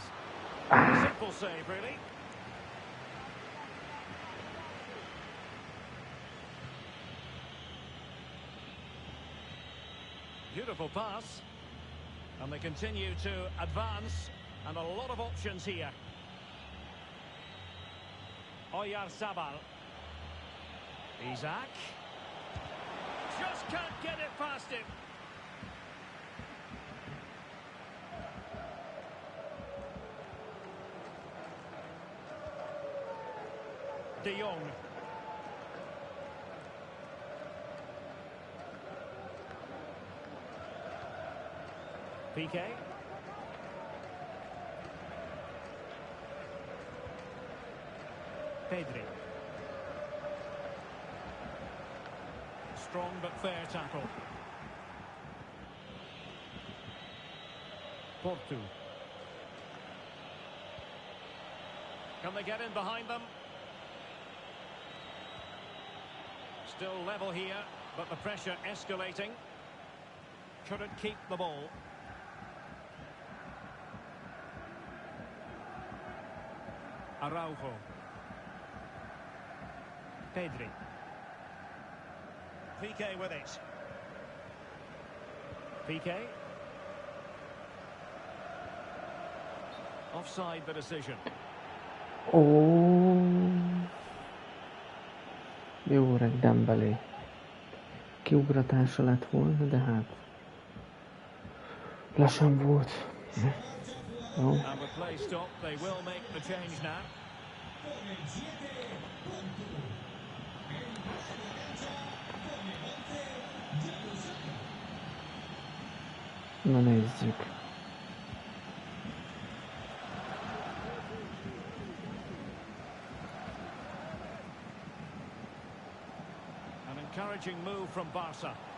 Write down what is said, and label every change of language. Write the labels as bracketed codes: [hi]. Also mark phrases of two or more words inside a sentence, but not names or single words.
[en] Simple save, really. Beautiful pass. And they continue to advance, and a lot of options here. Oyarzabal. Isaac. Just can't get it past him. De Jong. Piqué. Pedri. Strong but fair tackle. Porto. Can they get in behind them? Still level here, but the pressure escalating. Couldn't keep the ball. Araujo. Pedri. Piqué with it. Piqué. Offside the decision. [hu] Jó öreg Dembélé. Kiugratása lett volna, de hát lassan volt. Jó. [en] And with play stop, they will make the change now. [hu] Na nézzük. [en] An encouraging move from Barca.